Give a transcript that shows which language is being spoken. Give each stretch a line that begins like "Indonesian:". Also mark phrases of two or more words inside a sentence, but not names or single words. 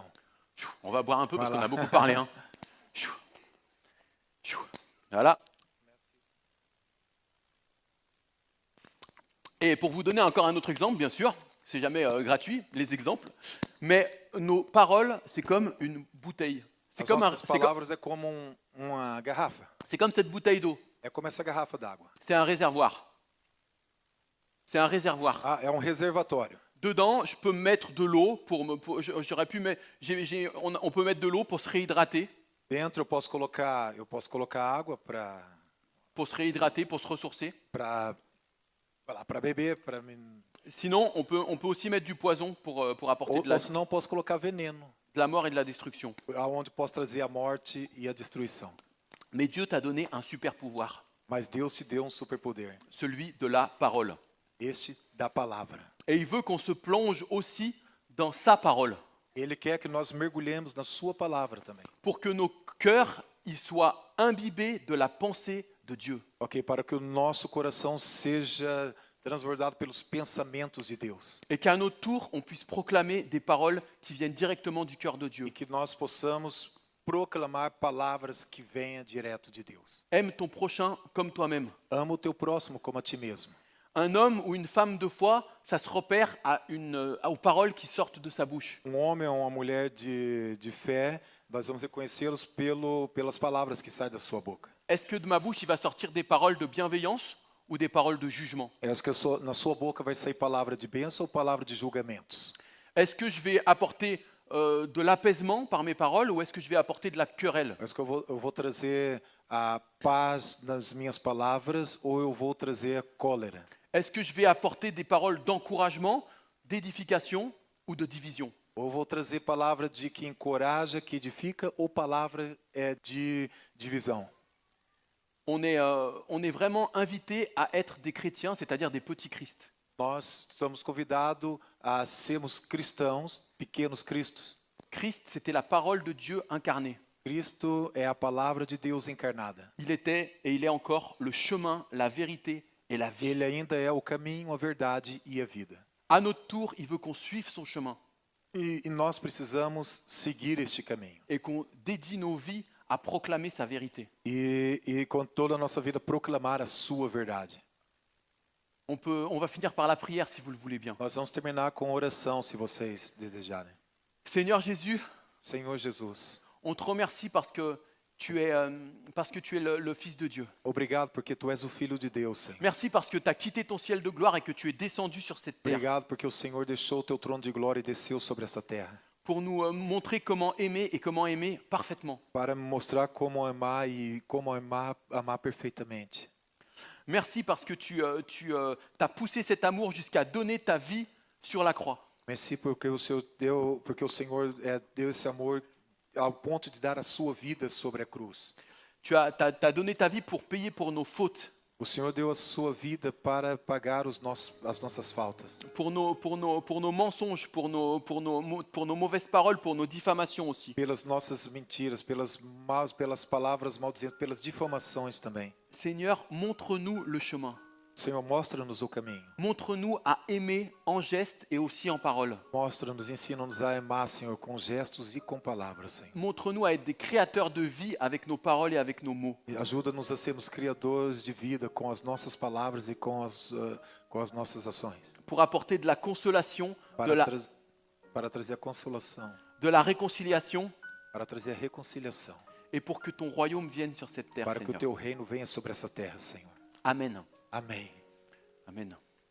French: On va boire un peu parce qu'on a beaucoup parlé. Hein. Voilà. Et pour vous donner encore un autre exemple, bien sûr, c'est jamais gratuit, les exemples, mais nos paroles, c'est comme une bouteille. C'est
Portuguese: As
French: comme,
Portuguese: nossas palavras é como uma garrafa.
French: c'est comme cette bouteille d'eau.
Portuguese: É como essa garrafa d'água.
French: C'est un réservoir. C'est un réservoir.
Portuguese: Ah, é um reservatório.
French: Dedans, je peux mettre de l'eau j'aurais pu mettre, on peut mettre de l'eau pour se réhydrater,
Portuguese: Dentro eu posso colocar água
French: pour se réhydrater, pour se ressourcer.
Portuguese: para beber,
French: Sinon, on peut aussi mettre du poison pour apporter
Portuguese: ou senão eu posso colocar veneno,
French: de la mort et de la destruction.
Portuguese: aonde posso trazer a morte e a destruição.
French: Mais Dieu t'a donné un super pouvoir,
Portuguese: Mas Deus te deu um superpoder,
French: celui de la parole.
Portuguese: este da palavra.
French: Et il veut qu'on se plonge aussi dans sa parole,
Portuguese: Ele quer que nós mergulhemos na sua palavra também.
French: pour que nos cœurs ils soient imbibés de la pensée de Dieu.
Portuguese: Ok, para que o nosso coração seja transbordado pelos pensamentos de Deus.
French: Et qu'à notre tour, on puisse proclamer des paroles qui viennent directement du cœur de Dieu.
Portuguese: E que nós possamos proclamar palavras que venham direto de Deus.
French: Aime ton prochain comme toi-même.
Portuguese: Ama o teu próximo como a ti mesmo.
French: Un homme ou une femme de foi, ça se repère aux paroles qui sortent de sa bouche.
Portuguese: Homem ou uma mulher de fé, nós vamos reconhecê-los pelas palavras que saem da sua boca.
French: Est-ce que de ma bouche, il va sortir des paroles de bienveillance ou des paroles de jugement? Est-ce que
Portuguese: na sua boca vai sair palavra de bênção ou palavra de julgamentos?
French: Est-ce que je vais apporter de l'apaisement par mes paroles ou est-ce que je vais apporter de la querelle? Est-ce que
Portuguese: eu vou trazer a paz nas minhas palavras ou eu vou trazer a cólera?
French: Est-ce que je vais apporter des paroles d'encouragement, d'édification ou de division?
Portuguese: Ou eu vou trazer palavra de que encoraja, que edifica ou palavra de divisão?
French: On est vraiment invité à être des chrétiens, c'est-à-dire des petits Christ.
Portuguese: Nós somos convidados a sermos cristãos, pequenos cristos.
French: Christ, c'était la parole de Dieu incarnée.
Portuguese: Cristo é a palavra de Deus encarnada.
French: Il était et il est encore le chemin, la vérité et la vie.
Portuguese: Ele ainda é o caminho, a verdade e a vida.
French: À notre tour, il veut qu'on suive son chemin
Portuguese: E nós precisamos seguir este caminho.
French: et qu'on dédie nos vies à proclamer sa vérité.
Portuguese: E com toda a nossa vida proclamar a sua verdade.
French: On va finir par la prière si vous le voulez bien.
Portuguese: Nós vamos terminar com oração, se vocês desejarem.
French: Seigneur Jésus,
Portuguese: Senhor Jesus,
French: on te remercie parce que tu es le Fils de Dieu.
Portuguese: obrigado porque tu és o Filho de Deus, Senhor.
French: Merci parce que tu as quitté ton ciel de gloire et que tu es descendu sur cette terre
Portuguese: Obrigado porque o Senhor deixou o teu trono de glória e desceu sobre essa terra.
French: pour nous montrer comment aimer et comment aimer parfaitement.
Portuguese: Para me mostrar como amar e como amar perfeitamente.
French: Merci parce que tu as poussé cet amour jusqu'à donner ta vie sur la croix.
Portuguese: Merci porque o Senhor deu esse amor ao ponto de dar a sua vida sobre a cruz.
French: Tu as donné ta vie pour payer pour nos fautes,
Portuguese: O Senhor deu a sua vida para pagar as nossas faltas,
French: pour nos mensonges, pour nos mauvaises paroles, pour nos diffamations aussi.
Portuguese: pelas nossas mentiras, pelas palavras maldizentes, pelas difamações também.
French: Seigneur, montre-nous le chemin.
Portuguese: Senhor, mostra-nos o caminho.
French: Montre-nous à aimer en geste et aussi en parole.
Portuguese: Mostra-nos, ensina-nos a amar, Senhor, com gestos e com palavras, Senhor.
French: Montre-nous à être des créateurs de vie avec nos paroles et avec nos mots.
Portuguese: E ajuda-nos a sermos criadores de vida com as nossas palavras e com as nossas ações.
French: Pour apporter de la consolation,
Portuguese: Para trazer a consolação,
French: de la réconciliation
Portuguese: para trazer a reconciliação,
French: et pour que ton royaume vienne sur cette terre,
Portuguese: para que o
French: Seigneur.
Portuguese: teu reino venha sobre essa terra, Senhor.
French: Amen.
Portuguese: Amém.
French: Amen.